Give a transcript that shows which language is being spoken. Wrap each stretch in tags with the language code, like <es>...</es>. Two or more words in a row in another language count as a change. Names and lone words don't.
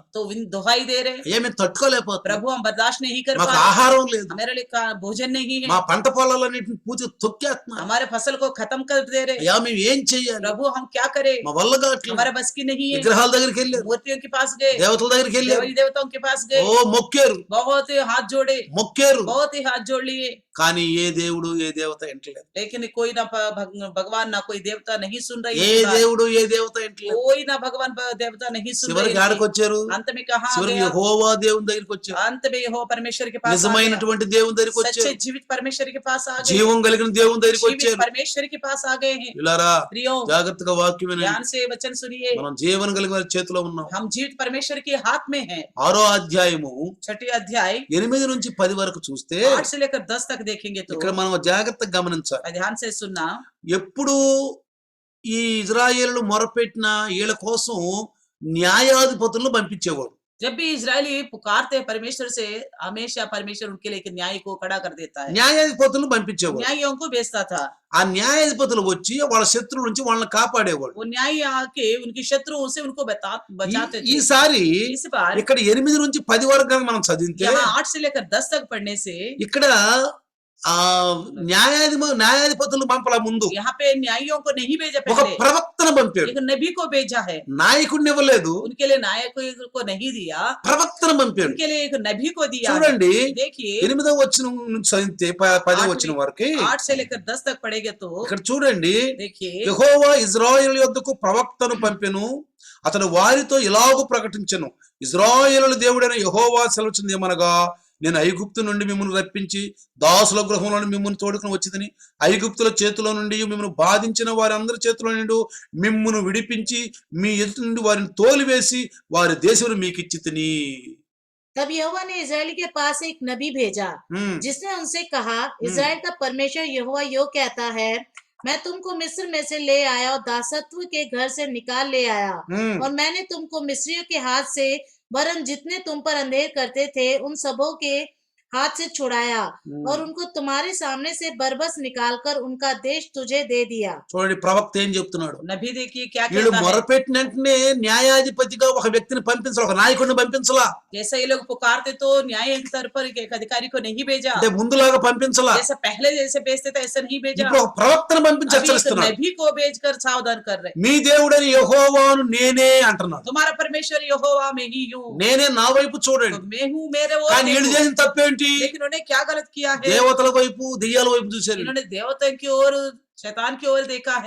<hi>तो दुहाई दे रहे,</hi> <te>ఏమి తట్టుకోలేకపోతున్నారు,</te> <hi>प्रभु हम बर्दाश्त नहीं कर</hi> <te>మాకు</te> <hi>पा रहे,</hi> <te>ఆహారం లేదు,</te> <hi>हमारे लिए भोजन नहीं है,</hi> <te>మా పంట పొలాలన్నిటిని పూర్తిగా తొక్కేస్తున్నారు.</te> <hi>हमारे फसल को खत्म कर दे रहे,</hi> <te>అయ్యా మేము ఏం చెయ్యాలి,</te> <hi>प्रभु हम क्या करें,</hi> <te>మా వల్ల కావట్లేదు.</te> <hi>हमारे बस की नहीं है।</hi> <te>విగ్రహాల దగ్గరికి వెళ్ళారు,</te> <hi>मूर्तियों के पास गए,</hi> <te>దేవతల దగ్గరికి వెళ్ళారు,</te> <hi>देवी देवताओं के पास गए,</hi> <te>ఓ మొక్కారు</te> <hi>बहुत ही हाथ जोड़े,</hi> <te>మొక్కారు.</te> <hi>बहुत ही हाथ जोड़ लिए,</hi> <te>కానీ ఏ దేవుడు ఏ దేవత ఎంటలేదు.</te> <hi>लेकिन कोई ना भगवान ना कोई देवता नहीं सुन रही</hi> <te>ఏ</te> <hi>है बात।</hi> <te>దేవుడు ఏ దేవత ఎంటలేదు.</te> <hi>कोई ना भगवान देवता नहीं सुन रही</hi> <te>చివరికి ఆడికి</te> <hi>थी।</hi> <te>వచ్చారు,</te> <hi>अंत में कहा</hi> <te>చివరికి</te> <hi>गया,</hi> <te>యెహోవా దేవుని దగ్గరికి వచ్చారు,</te> <hi>अंत में यहोवा परमेश्वर के पास आ गया,</hi> <te>నిజమైనటువంటి దేవుని దగ్గరికి</te> <hi>सच्चे</hi> <te>వచ్చారు,</te> <hi>जीवित परमेश्वर के पास आ गए,</hi> <te>జీవం కలిగిన దేవుని దగ్గరికి</te> <hi>जीवित</hi> <te>వచ్చారు.</te> <hi>परमेश्वर के पास आ गए हैं।</hi> <te>ఇలారా</te> <hi>प्रियो</hi> <te>జాగ్రత్తగా వాక్యం వినండి.</te> <hi>ध्यान से वचन सुनिए,</hi> <te>మనం జీవన కలిగిన వారి చేతిలో ఉన్నాం.</te> <hi>हम जीवित परमेश्वर के हाथ में हैं।</hi> <te>6వ అధ్యాయము</te> <hi>6 अध्याय</hi> <te>8 నుంచి 10 వరకు చూస్తే</te> <hi>8 से लेकर 10 तक देखेंगे तो</hi> <te>ఇక్కడ మనం జాగ్రత్తగా గమనించాలి.</te> <hi>ध्यान से सुनना,</hi> <te>ఎప్పుడు ఈ ఇజ్రాయేలు మొరపెట్టిన వీళ్ళ కోసం న్యాయాధిపతులను పంపించేవాడు.</te> <hi>जब भी इजरायली पुकारते हैं परमेश्वर से, हमेशा परमेश्वर उनके लिए एक न्याय को खड़ा कर देता है,</hi> <te>న్యాయాధిపతులను పంపించేవాడు.</te> <hi>न्यायियों को भेजता था।</hi> <te>ఆ న్యాయాధిపతులు వచ్చి వాళ్ళ శత్రువుల నుంచి వాళ్ళని కాపాడేవాడు.</te> <hi>वो न्यायी आके उनकी शत्रुओं से उनको बचाते थे।</hi> <te>ఈసారి</te> <hi>इस बार</hi> <te>ఇక్కడ 8 నుంచి 10 వరకు గనుక మనం చదివితే</te> <hi>यहाँ 8 से लेकर 10 तक पढ़ने से</hi> <te>ఇక్కడ ఆ న్యాయాధిపతులు పంపల ముందు</te> <hi>यहाँ पे न्यायियों को नहीं भेजा,</hi> <te>ఒక</te> <hi>पहले</hi> <te>ప్రవక్తను పంపాడు.</te> <hi>एक नबी को भेजा है।</hi> <te>నాయకుడిని ఇవ్వలేదు,</te> <hi>उनके लिए नायक को नहीं दिया,</hi> <te>ప్రవక్తను పంపాడు.</te> <hi>उनके लिए एक नबी को दिया है।</hi> <te>చూడండి</te> <hi>देखिए</hi> <te>8వ వచనం నుంచి చదివితే 10వ వచనం వరకు</te> <hi>8 से लेकर 10 तक पढ़ेंगे तो</hi> <te>ఇక్కడ చూడండి,</te> <hi>देखिए</hi> <te>యెహోవా ఇశ్రాయేలు యొద్దకు ప్రవక్తను పంపెను, అతడు వారితో ఇలాగు ప్రకటించెను, ఇశ్రాయేలు దేవుడైన యెహోవా సెలవుచున్నది ఏమనగా, నేను ఐగుప్తు నుండి మిమ్మల్ని రప్పించి దాసుల గృహంలో మిమ్మల్ని తోడుకుని వచ్చిందని, ఐగుప్తుల చేతిలో నుండి మిమ్మల్ని బాధించిన వారందరి చేతిలో నుండి మిమ్మల్ని విడిపించి మీ ఎదుటి నుండి వారిని తోలివేసి వారి దేశం మీకు ఇచ్చితిని.</te> <hi>तब यहोवा ने इस्राएल के पास एक नबी भेजा, जिसने उनसे कहा, इस्राएल का परमेश्वर यहोवा यो कहता है, मैं तुमको मिस्र में से ले आया और दासत्व के घर से निकाल ले आया, और मैंने तुमको मिस्रियों के हाथ से, वरन जितने तुम पर अंधेर करते थे उन सबों के हाथ से छुड़ाया, और उनको तुम्हारे सामने से बरबस निकालकर उनका देश तुझे दे दिया।</hi> <te>చూడండి ప్రవక్త ఏం చెప్తున్నాడు.</te> <hi>नबी देखिए क्या</hi> <te>వీళ్ళు</te> <hi>कहता है।</hi> <te>మొరపెట్టిన వెంటనే న్యాయాధిపతిగా ఒక వ్యక్తిని పంపించాలి, ఒక నాయకుడిని పంపించలా.</te> <hi>जैसे ये लोग पुकारते तो न्याय स्तर पर एक अधिकारी को नहीं भेजा,</hi> <te>అంటే ముందులాగా పంపించలా.</te> <hi>जैसे पहले जैसे भेजते थे ऐसा नहीं भेजा।</hi> <te>ఇప్పుడు ఒక ప్రవక్తను పంపించి</te> <hi>अभी एक</hi> <te>హెచ్చరిస్తున్నాడు.</te> <hi>नबी को भेजकर सावधान कर रहे,</hi> <te>మీ దేవుడైన యెహోవాను నేనే అంటున్నాడు.</te> <hi>तुम्हारा परमेश्वर यहोवा मैं ही हूँ,</hi> <te>నేనే, నా వైపు</te> <hi>तो</hi> <te>చూడండి.</te> <hi>मैं हूँ, मेरे वो</hi> <te>కానీ వీళ్ళు చేసిన తప్పేంటి?</te> <hi>लेकिन उन्होंने क्या गलत किया है?</hi> <te>దేవతల వైపు దెయ్యాల వైపు చూశారు.</te> <hi>इन्होंने देवता की ओर, शैतान की ओर देखा है।</hi>